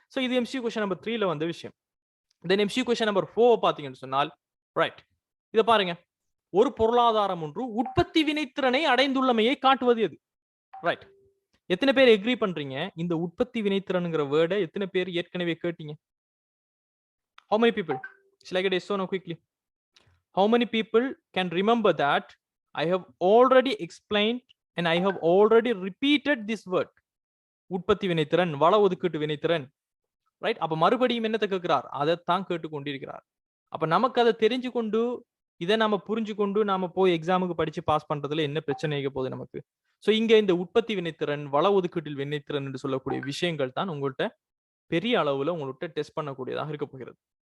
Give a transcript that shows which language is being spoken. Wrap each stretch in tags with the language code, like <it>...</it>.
<ta>So இது MCQ question number 3ல வந்த விஷயம். தென் MCQ கொஸ்டின் நம்பர் 4 பாத்தீங்கன்னு சொன்னால், ரைட், இத பாருங்க, ஒரு பொருளாதாரம் ஒன்று உற்பத்தி வினைத்திறனை அடைந்துள்ளமையை காட்டுவது எது? ரைட். எத்தனை பேர் எக்ரி பண்றீங்க? இந்த உற்பத்தி வினைத்திறன்ங்கிற வேர்டை எத்தனை பேர் ஏற்கனவே கேட்டீங்க?</ta> <en>How many people? Shall I get a no quickly? How many people can remember that I have already explained and I have already repeated this word?</en> <ta>உற்பத்தி வினைத்திறன், வள ஒதுக்கீட்டு வினைத்திறன். ரைட். அப்ப மறுபடியும் என்னத்தை கேட்கிறார்? அதைத்தான் கேட்டுக்கொண்டிருக்கிறார். அப்ப நமக்கு அதை தெரிஞ்சு கொண்டு, இதை நாம புரிஞ்சு கொண்டு நாம போய் எக்ஸாமுக்கு படிச்சு பாஸ் பண்றதுல என்ன பிரச்சனை போகுது நமக்கு? சோ இங்க இந்த உற்பத்தி வினைத்திறன், வள ஒதுக்கீட்டில் வினைத்திறன் என்று சொல்லக்கூடிய விஷயங்கள் தான் உங்கள்கிட்ட பெரிய அளவுல உங்கள்கிட்ட டெஸ்ட் பண்ணக்கூடியதாக இருக்க போகிறது.</ta>